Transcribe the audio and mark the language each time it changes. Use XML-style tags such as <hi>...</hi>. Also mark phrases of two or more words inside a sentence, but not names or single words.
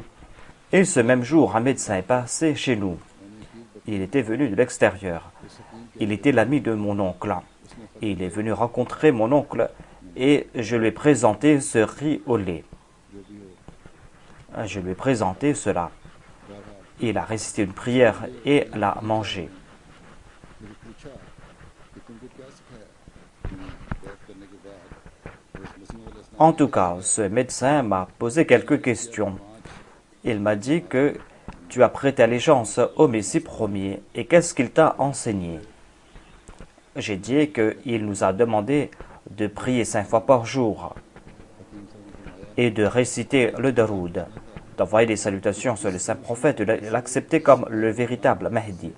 <fr>Et ce même jour, un médecin est passé chez nous. Il était venu de l'extérieur. Il était l'ami de mon oncle. Et il est venu rencontrer mon oncle et je lui ai présenté ce riz au lait. Je lui ai présenté cela. Il a récité une prière et l'a mangé.</fr> <hi>मैंने पूछा कि तुमको क्या सिखाया बैत करने के बाद</hi> <fr>En tout cas, ce médecin m'a posé quelques questions. Il m'a dit que tu as prêté allégeance au Messie promis et qu'est-ce qu'il t'a enseigné? J'ai dit qu'il nous a demandé de prier 5 fois par jour et de réciter le Daroud, d'envoyer des salutations sur le saint prophète, de l'accepter comme le véritable Mahdi.</fr>